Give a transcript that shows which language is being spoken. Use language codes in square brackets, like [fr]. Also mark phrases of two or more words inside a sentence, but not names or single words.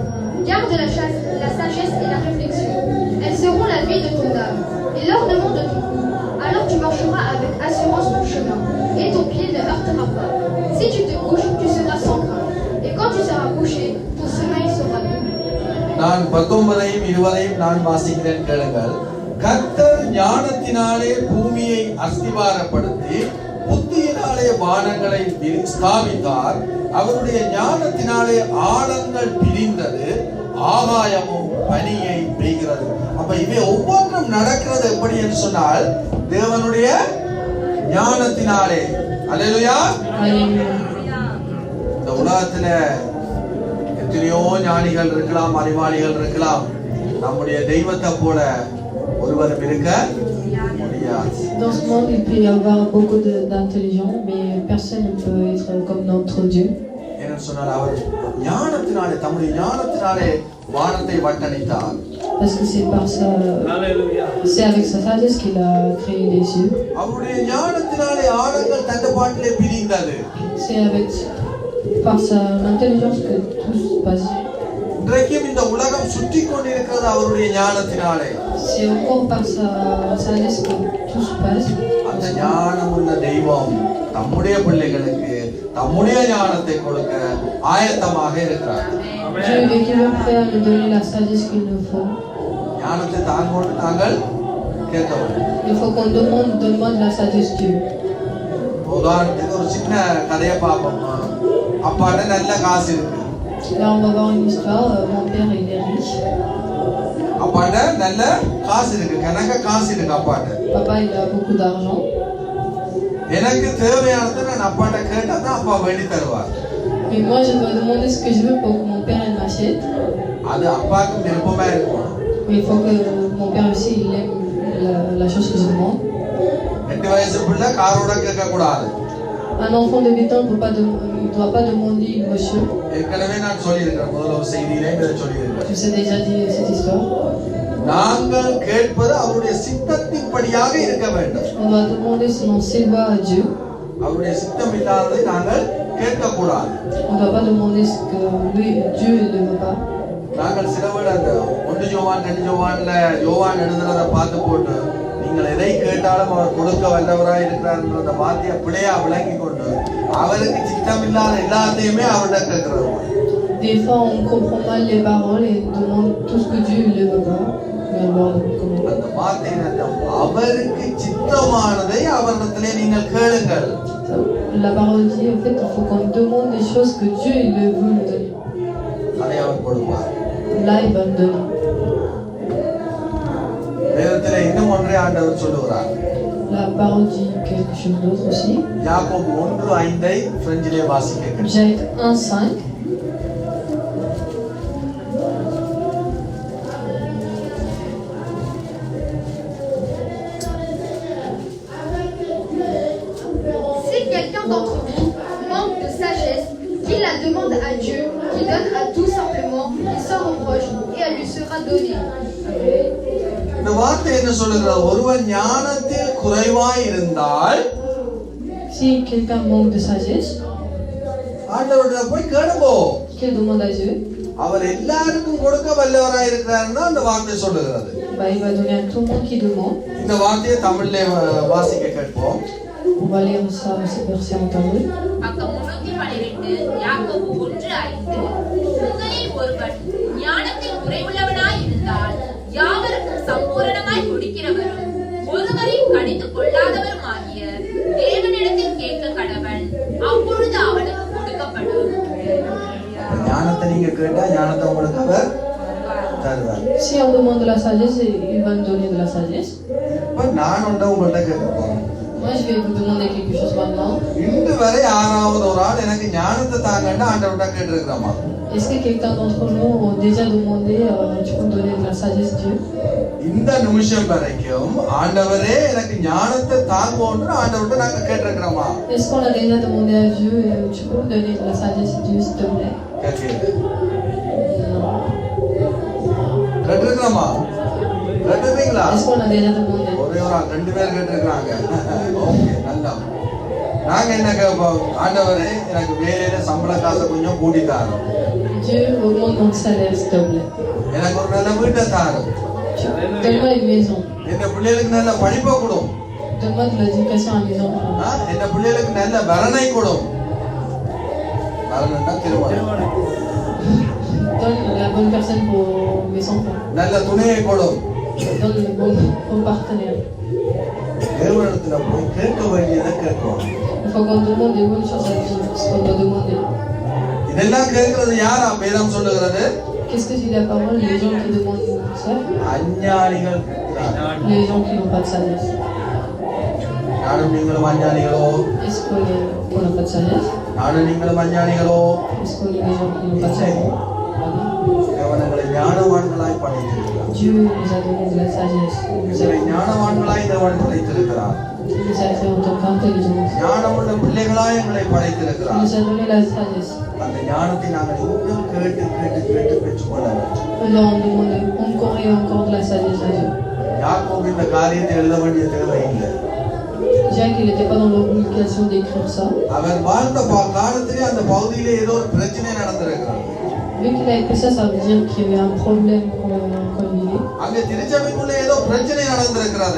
[fr] Garde la sagesse et la réflexion. Elles seront la vie de ton âme et l'ornement de ton cou. Alors tu marcheras avec assurance ton chemin et ton pied ne heurtera pas. Si tu te couches, tu seras sans crainte. Et quand tu seras couché, ton sommeil sera doux. [ta] நான் 19ஐயும் 20ஐயும் நான் வாசிக்கிறேன் கேளுங்கள். கர்த்தர் ஞானத்தினாலே பூமியை அஸ்திவாரப்படுத்தி புத்தியினாலே வானங்களை ஸ்தாபித்தார். அவருடைய ஞானத்தினாலே ஆழங்கள் பிரிந்தது, ஆகாயமும் பனியை பெய்கிறது. அப்ப இவை ஒவ்வொன்றும் நடக்கிறது எப்படி என்று சொன்னால் தேவனுடைய ஞானத்தினாலே. அல்லேலூயா. இந்த உலகத்துல எத்தனையோ ஞானிகள் இருக்கலாம், அறிவாளிகள் இருக்கலாம். நம்முடைய தெய்வத்தை போல ஒருவரும் இருக்க முடியாது. [fr] Dans ce monde, il peut y avoir beaucoup d'intelligents, mais personne ne peut être comme notre Dieu. [ta] ஏன்னு சொன்னால் அவர் ஞானத்தினாலே, தம்முடைய ஞானத்தினாலே வானத்தை வட்டணித்தார். [fr] Parce que c'est avec sa sagesse qu'il a créé les cieux. [ta] அவருடைய ஞானத்தினாலே ஆழங்கள் தண்டபாட்டிலே பிரிந்தது. [fr] C'est par sa intelligence que tout se passe. [ta] இன்றைக்கும் இந்த உலகம் சுற்றி கொண்டிருக்கிறது அவருடைய ஞானத்தினாலே. [fr] C'est encore par sa sagesse que tout se passe. [ta] அந்த ஞானமுள்ள தெய்வம் தம்முடைய பிள்ளைகளுக்கு தம்முடைய ஞானத்தை கொடுக்க ஆயத்தமாக இருக்கிறார். [fr] Dieu est toujours prêt à nous donner la sagesse qu'il nous faut. [ta] ஞானத்தை தாங்கோடு தாங்கள் கேட்க வேண்டும். [fr] Il faut qu'on demande la sagesse de Dieu. [ta] உதாரணத்துக்கு ஒரு சின்ன கதையை பார்ப்போம். அப்பாட்ட நல்ல காசு இருக்கு. [fr] Là on va voir une histoire. Mon père il est riche. [ta] அப்பாட்ட நல்ல காசு இருக்கு, கணக்க காசு இருக்கு அப்பாட்ட. [fr] Papa il a beaucoup d'argent. [ta] எனக்கு தேவையானதை நான் அப்பாட்ட கேட்டா தான் அப்பா வேண்டி தருவார். [fr] Mais moi je dois demander ce que je veux pour que mon père il m'achète. [ta] அது அப்பாவுக்கு விருப்பமா இருக்கும். [fr] Mais il faut que mon père aussi il aime la chose que je demande. [ta] 2 வயசு பிள்ளை காரோட கேட்க கூடாது. [fr] Un enfant de 8 ans ne doit pas demander une voiture. [ta] ஏற்கனவே நான் சொல்லியிருக்கிறேன், முதல்ல செய்தியிலே இதை சொல்லியிருக்கிறேன். [fr] Je vous ai déjà dit cette histoire. [ta] நாங்கள் கேட்பது அவருடைய சித்தத்தின்படியாக இருக்க வேண்டும். [fr] On doit demander selon ses voies à Dieu. [ta] அவருடைய சித்தம் இல்லாததை நாங்கள் கேட்கக்கூடாது. [fr] On ne doit pas demander ce que Dieu ne veut pas. [ta] நாங்கள் சிலவேளை அந்த 1 யோவான் 2 யோவான்ல யோவான் எழுதுறதை பார்த்து போட்டு நீங்கள் எதை கேட்டாலும் அவர் கொடுக்க வல்லவராய் இருக்கிறார் என்ற வார்த்தையை பிழையா விளங்கி கொண்டு அவருக்கு சித்தம் இல்லாத எல்லாத்தையுமே அவர்கிட்ட கேட்கிறது. [fr] Des fois on comprend mal les paroles et on demande tout ce que Dieu ne veut pas. [ta] அந்த வார்த்தையின் அர்த்தம் அவருக்கு சித்தமானதை அவரிடத்திலே நீங்கள் கேளுங்கள். [fr] La parole dit en fait il faut qu'on demande des choses que Dieu il veut nous donner. [ta] அதை அவர் கொடுப்பார். [fr] Là il va nous donner. [ta] வேதத்திலே இன்னும் ஒன்றை ஆண்டவர் சொல்லுகிறார். [fr] La parole dit quelque chose d'autre aussi. [ta] யாக்கோபு 1:5 பிரெஞ்சிலே வாசிக்க. [fr] Jacques 1:5. Si quelqu'un d'entre vous manque de sagesse, qu'il la demande à Dieu, qui donne à tout simplement et sans reproche, et elle lui sera donnée. [ta] இந்த வார்த்தை என்ன சொல்லுகிறது? ஒருவன் ஞானத்தில் குறைவாய் இருந்தால் [fr] Si quelqu'un manque de sagesse, [ta] ஆண்டவரிட போய் கேளுங்கோ. [fr] qu'il demande à Dieu, [ta] அவர் எல்லாருக்கும் கொடுக்க வல்லவராய் இருக்கிறாருன்னா அந்த வார்த்தை சொல்லுகிறது. [fr] bah, il va donner à tout le monde qui demande. [ta] இந்த வார்த்தையை தமிழ்ல வாசிக்க கேட்போம். [fr] On va lire ça, ces versets en tamil. [ta] பக்கம் 312 யாக்கோபு 1:5 உங்களில் ஒருவன் ஞானத்தில் குறைவுள்ளவனாய் இருந்தால் யாவருக்கும் சம்பூரணமாய் கொடுக்கிறவரும் ஒருவரையும் கடித்துக் கொள்ளாதவருமாகிய தேவனிடத்தில் கேட்க கடவன், அப்பொழுது அவனுக்கு கொடுக்கப்படும். ஞானத்தை நீங்க கேட்டா ஞானத்தை உங்களுக்கு அவர் தருவார். [fr] Si on demande de la sagesse, il va nous donner de la sagesse. [ta] இப்ப நான் உங்கள்கிட்ட கேட்க போறேன். [fr] Moi, je vais vous demander quelque chose maintenant. [ta] இன்று வரை யாராவது ஒரு ஆள் எனக்கு ஞானத்தை தாங்கன்னா ஆண்டவர்கிட்ட கேட்டிருக்கிறோமா? [fr] Est-ce que quelqu'un d'entre nous a déjà demandé, tu peux me donner de la sagesse, Dieu? [ta] இந்த நிமிஷம் வரைக்கும் ஆண்டவரே எனக்கு ஞானத்தை தாங்கோன்னு ஆண்டவர்கிட்ட நாங்க கேட்டிருக்கிறோமா? [fr] Est-ce qu'on a déjà demandé à Dieu, tu peux me donner de la sagesse, Dieu, s'il te plaît? [ta] கேட்டிருக்கிறோமா? கேட்டிருக்கீங்களா? [fr] Est-ce qu'on a déjà demandé? [ta] ஒரே ஒரு ரெண்டு பேர் கேட்டிருக்கிறாங்க. ஓகே, நல்லா. நாங்க என்ன கேட்போம்? ஆண்டவரே எனக்கு வேலையில சம்பள காசை கொஞ்சம் கூட்டி தாரு. [fr] Dieu, augmente mon salaire, s'il te plaît. [ta] எனக்கு ஒரு நல்ல வீட்டை தாரு. [fr] Donne-moi une maison. [ta] என் பிள்ளைகளுக்கு நல்ல படிப்பை கொடு. [fr] Donne-moi de l'éducation à mes enfants. [ta] என் பிள்ளைகளுக்கு நல்ல வரனை கொடு. வரனா திருமணம். [fr] Donne la bonne personne pour mes enfants. [ta] நல்ல துணையை கொடு. [fr] Donne le bon partenaire. [ta] தேவனிடத்துல போய் கேட்க வேண்டியதை கேட்கணும். [fr] Il faut qu'on demande des bonnes choses à Dieu, ce qu'on doit demander. [ta] இதெல்லாம் கேட்கிறது யாரா? வேதம் சொல்லுகிறது [fr] Qu'est-ce que dit la parole? Les gens qui demandent ça, [ta] அஞ்ஞானிகள். [fr] les gens qui n'ont pas de sagesse. [ta] நானும் நீங்களும் அஞ்ஞானிகளோ? [fr] Est-ce qu'on n'a pas de sagesse? [ta] நானும் நீங்களும் அஞ்ஞானிகளோ? [fr] Est-ce qu'on est des gens qui n'ont pas de sagesse? [ta] தேவனங்களை ஞானவான்களாய் படைத்திருக்கிறார். [fr] Dieu nous a donné de la sagesse. Il nous a [ta] ஞானவான்களாய் தேவன் படைத்திருக்கிறார். [fr] fait en tant qu'intelligence. [ta] ஞானமுள்ள பிள்ளைகளாய் எங்களை [fr] Il [ta] படைத்திருக்கிறார். [fr] nous a donné la sagesse. [ta] அந்த ஞானத்தை நாங்கள் இன்னும் கேட்டு கேட்டு கேட்டு பெற்றுக்கொள்ள வேண்டும். [fr] On doit en demander encore et encore de la sagesse à Dieu. [ta] யாக்கோபு இந்த காரியத்தை எழுத வேண்டிய தேவை இல்லை. [fr] Jacques, il n'était pas dans l'obligation d'écrire ça. [ta] அவர் வாழ்ந்த காலத்திலே அந்த பகுதியிலே ஏதோ ஒரு பிரச்சனை நடந்திருக்கிறது. [fr] Vu qu'il a écrit ça, ça veut dire qu'il y avait un problème quand il est. [ta] அங்கே திருச்சபைக்குள்ள ஏதோ பிரச்சனை நடந்திருக்கிறது.